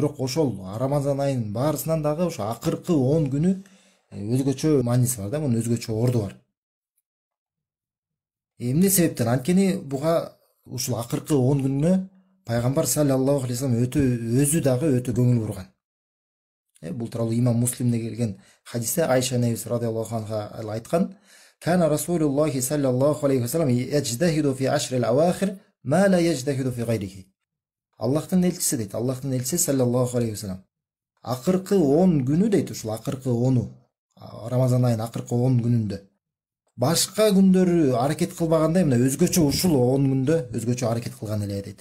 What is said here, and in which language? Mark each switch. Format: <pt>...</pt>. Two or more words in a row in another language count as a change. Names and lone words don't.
<ky>Бирок ошол Рамадан айынын баарысынан дагы ошо акыркы 10 күнү өзгөчө мааниси бар да, мунун өзгөчө орду бар. Эмне себептен? Анткени буга ушул акыркы 10 күнүнө Пайгамбар</ky> <ar>صلى الله عليه وسلم</ar> <ky>өзү дагы өтө көңүл бурган. Бул тууралуу имам Муслимде келген хадисте Айша небис</ky> <ar>رضي الله عنها</ar> <ky>айткан:</ky> <ar>"كان رسول الله صلى الله عليه وسلم يجتهد في العشر الأواخر ما لا يجتهد في غيره."</ar> <ky>Аллахтын элчиси дейт, Аллахтын элчиси</ky> <ar>صلى الله عليه وسلم</ar> <ky>акыркы 10 күнү дейт, ушул акыркы 10-у Рамазан айынын акыркы 10 күнүндө башка күндөрү аракет кылбагандай мына өзгөчө ушул 10 күндө өзгөчө аракет кылган эле дейт.</ky>